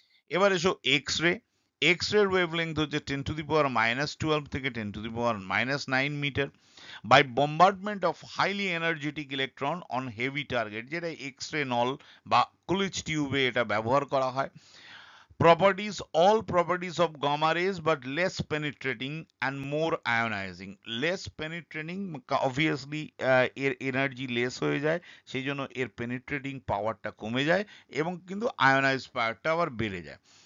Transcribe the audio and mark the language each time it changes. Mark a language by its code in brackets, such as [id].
[bn] এবার এসো X ray. X ray wavelength হচ্ছে 10⁻⁻12 থেকে 10⁻⁻9 metre. [en] by bombardment of highly energetic electron on heavy target, [bn] যেটা এক্স রে নল বা কুলিচ টিউবে এটা ব্যবহার করা হয়। [en] Properties, all properties of gamma rays but less penetrating and more ionizing. Less penetrating, obviously [bn] এর এনার্জি লেস হয়ে যায়, সেই জন্য এর পেনিট্রেটিং পাওয়ারটা কমে যায় এবং কিন্তু আয়োনাইজ পাওয়ারটা আবার বেড়ে যায়।